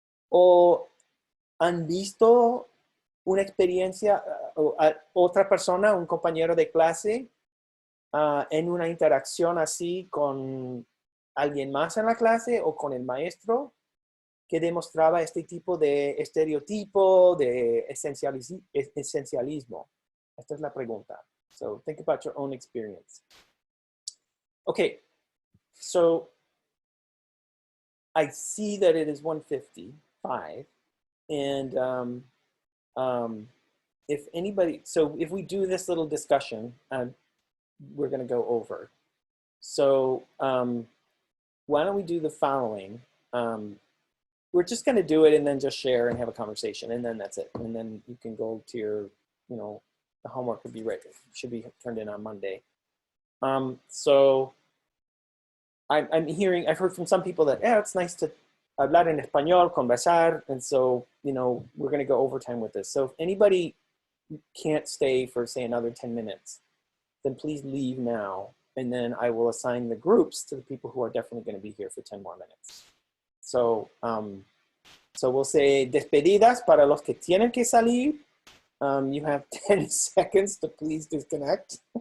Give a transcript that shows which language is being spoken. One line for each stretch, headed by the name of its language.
Spanish: ¿O han visto una experiencia, otra persona, un compañero de clase, en una interacción así con alguien más en la clase o con el maestro, que demostraba este tipo de estereotipo, de esencialismo? Esta es la pregunta.
English: So think about your own experience. Okay, so I see that it is 1:55, and if anybody, so if we do this little discussion, we're going to go over. So why don't we do the following? We're just going to do it and then just share and have a conversation, and then that's it. And then you can go to your, the homework could be ready, should be turned in on Monday. So I've heard from some people that, it's nice to
Spanish: hablar en español, conversar,
English: and so, we're going to go overtime with this. So if anybody can't stay for, say, another 10 minutes, then please leave now, and then I will assign the groups to the people who are definitely going to be here for 10 more minutes. So, so we'll say
Spanish: despedidas para los que tienen que salir.
English: You have 10 seconds to please disconnect.